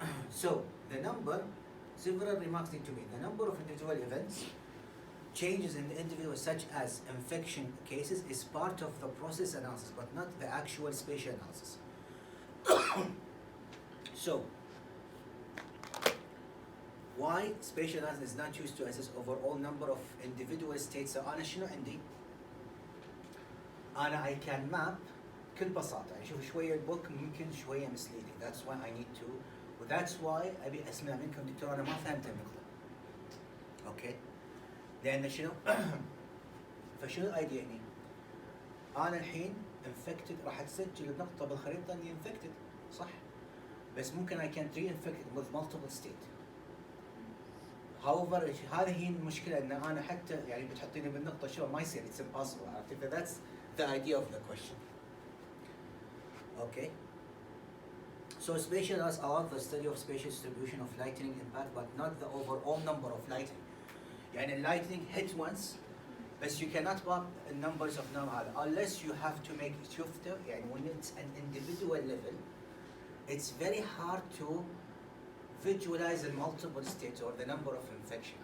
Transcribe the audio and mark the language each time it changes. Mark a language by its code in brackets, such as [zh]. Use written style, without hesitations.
[en] So, the number, several remarks need to be. The number of individual events, changes in the individual such as infection cases is part of the process analysis, but not the actual spatial analysis. So, why spatial analysis is not used to assess overall number of individual states? [ar] So أنا شنو عندي؟ أنا [en] I can map [ar] بكل بساطة. يعني شوف شوية البوك ممكن شوية misleading. [en] That's why I need to. [ar] وذاتس واي ابي اسمع منكم دكتور انا ما فهمت النقطه. اوكي؟ لان شنو؟ فشنو الايديا هنا؟ انا الحين انفكتد راح تسجل النقطه بالخريطه اني انفكتد صح؟ بس ممكن [en] I can reinfect with multiple state. [ar] However هذه هي المشكله ان انا حتى يعني بتحطيني بالنقطه شو ما يصير [en] it's impossible. [ar] عرفت؟ [en] That's the idea of the question. Okay? So spatial analysis allows the study of spatial distribution of lightning impact, but not the overall number of lightning. يعني lightning hit once, but you cannot map the numbers of number unless you have to make [ar] شفته يعني [en] when it's an individual level, it's very hard to visualize the multiple states or the number of infection.